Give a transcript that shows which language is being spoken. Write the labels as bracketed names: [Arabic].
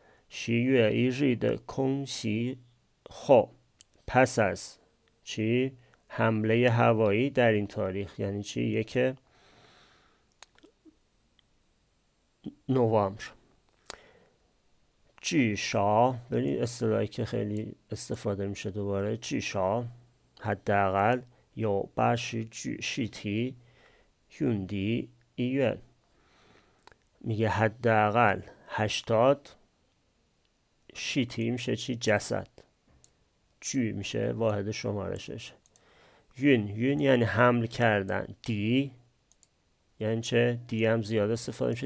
[Chinese] 10月1日的空袭后 [Persian] پس از چی؟ حمله هوایی در این تاریخ. یعنی چی؟ 1 نوامبر. [Chinese] 至少 [Persian] ببینید اصطلاحی که خیلی استفاده میشه دوباره. [Chinese] 至少 [Persian] حداقل [Chinese] 有80具尸体运抵医院. [Persian] میگه حداقل 80 شیتی میشه چی؟ جسد. جو میشه واحد شمارشش. یون یعنی حمل کردن. دی یعنی چه؟ دی هم زیاد استفاده میشه.